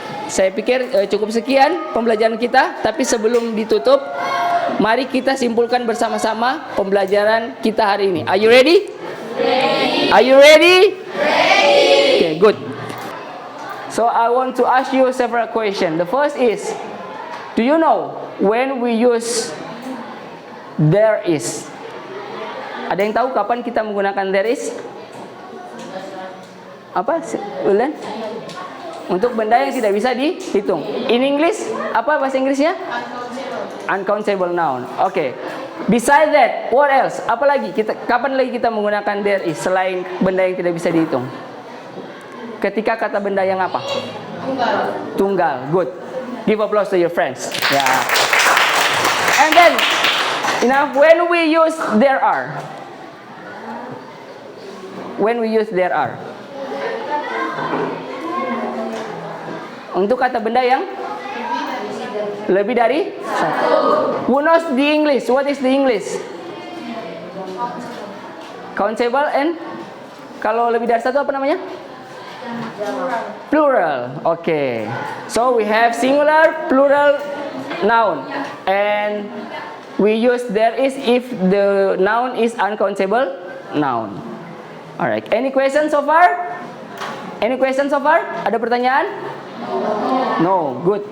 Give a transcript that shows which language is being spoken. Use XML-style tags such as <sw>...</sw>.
<id>Saya pikir cukup sekian pembelajaran kita, tapi sebelum ditutup, mari kita simpulkan bersama-sama pembelajaran kita hari ini.</id> <en>Are you ready? Ready. Are you ready? Ready. Okay, good. So I want to ask you several questions. The first is, do you know when we use there is?</en> <id>Ada yang tahu kapan kita menggunakan there is? Apa, Ulan? Untuk benda yang tidak bisa dihitung.</id> <en>In English,</en> <id>apa bahasa Inggrisnya?</id> <en>Uncountable noun. Oke. Beside that, what else?</en> <id>Apa lagi? Kapan lagi kita menggunakan there is selain benda yang tidak bisa dihitung? Ketika kata benda yang apa? Tunggal. Good.</id> <en>Give applause to your friends. Yeah. And then, when we use there are. When we use there are.</en> <id>Untuk kata benda yang lebih dari satu.</id> <en>Who knows the English? What is the English?</en> <id>Countable and kalau lebih dari satu apa namanya?</id> <en>Plural. Okay. So we have singular, plural, noun, and we use there is if the noun is uncountable noun. Alright. Any questions so far? Any questions so far?</en> <id>Ada pertanyaan?</id> <en>No, good.</en>